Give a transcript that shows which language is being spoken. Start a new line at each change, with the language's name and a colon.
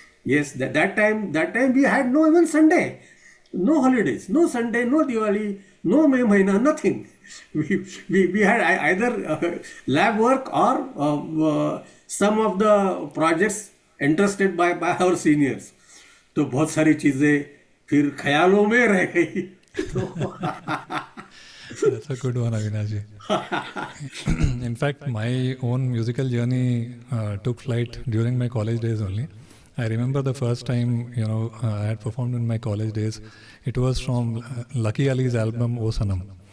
English: Yes, that time we had no even Sunday, no holidays, no Sunday, no Diwali, no May Mahina, nothing. We had either lab work or some of the projects entrusted by our seniors.
Hindi: तो बहुत सारी चीजें फिर ख्यालों में रह गई.
English: That's a good one, Avinash ji. In fact, my own musical journey took flight during my college days only. I remember the first time, I had performed in my college days. It was from Lucky Ali's album O Sanam.